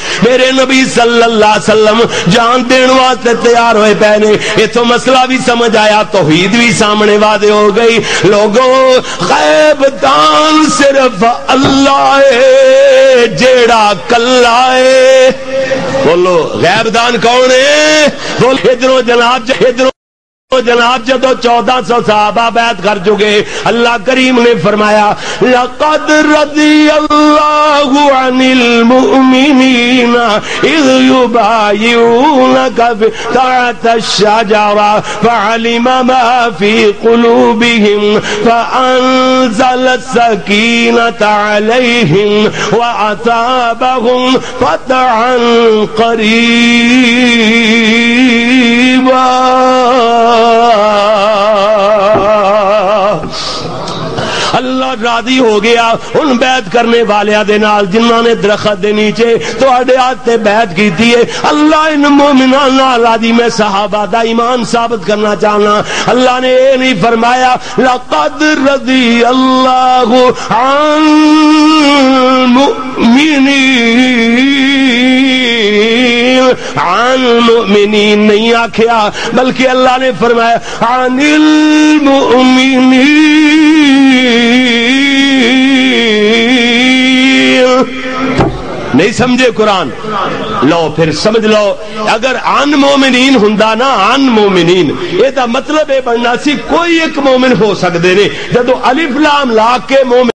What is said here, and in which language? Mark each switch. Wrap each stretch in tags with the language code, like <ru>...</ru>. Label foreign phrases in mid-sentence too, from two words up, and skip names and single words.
<pa>میرے نبی صلی اللہ علیہ وسلم جان دین واسطے تیار ہوئے پہنے. اتھوں مسئلہ بھی سمجھ آیا توحید بھی سامنے واضح ہو گئی. لوگوں غیب دان صرف اللہ ہے جیڑا کلا ہے. بولو غیب دان کون ہے؟ بولو ادھروں جناب جدو 1400 صحابہ بیعت کر چکے اللہ کریم نے فرمایا</pa> <ar>لقد رضی اللہ عن المؤمنین اذ یبایعونک تحت الشجرہ فعلم ما فی قلوبہم فانزل السکینۃ علیہم واصابہم فتحا قریبا.</ar> <pa>اللہ راضی ہو گیا ان بیعت کرنے والیاں دے نال جنہاں نے درخت دے نیچے تواڈے ہاتھ تے بیعت کیتی ہے. اللہ ان مومناں نال راضی. میں صحابہ دا ایمان ثابت کرنا چاہنا. اللہ نے یہ نہیں فرمایا</pa> <ar>لقد رضی اللہ عن المؤمنین عن المؤمنین</ar> <pa>نہیں آکھیا، بلکہ اللہ نے فرمایا</pa> <ar>عن المؤمنین۔</ar> <pa>نہیں سمجھے قرآن؟ لو پھر سمجھ لو، اگر</pa> <ar>عن مومنین</ar> <pa>ہوندا نا،</pa> <ar>عن مومنین،</ar> <pa>یہ دا مطلب ہے بننا سی کوئی ایک مومن ہو سکدے نے، جدو الف لام لا کے مومن</pa>